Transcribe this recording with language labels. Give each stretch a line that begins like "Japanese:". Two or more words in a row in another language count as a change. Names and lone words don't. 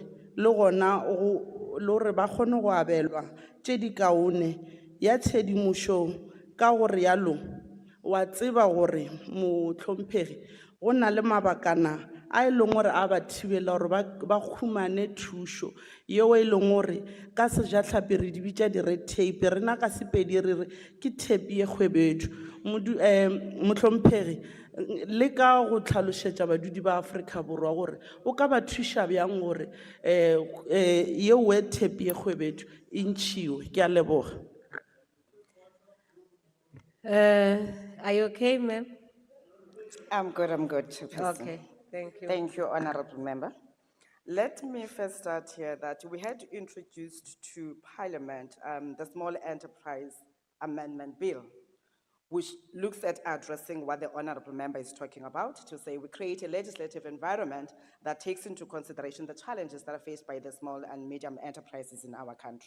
Northern Sotho: le gona le gore ba kgone go abelwa tše di kaone ya tshedimošo ka gore yalo wa tseba gore motlhomphegi go na le mabakana a e leng gore a ba thibela gore ba khumane thušo yeo e leng gore ka sejatlhapi re di bitša di-red tape rena ka Sepedi re re ke thepe ye kgwebetšo. Motlhomphegi le ka go tlhalošetša badudi ba Afrika Borwa gore o ka ba thuša bjang gore yeo e thepe ye kgwebetšo e ntšhiwe. Ke a leboga.
English: Are you okay, ma'am? I'm good, Chairperson. Okay, thank you. Thank you, Honorable Member. Let me first start here that we had introduced to Parliament the Small Enterprise Amendment Bill, which looks at addressing what the Honorable Member is talking about, to say we create a legislative environment that takes into consideration the challenges that are faced by the small and medium enterprises in our country.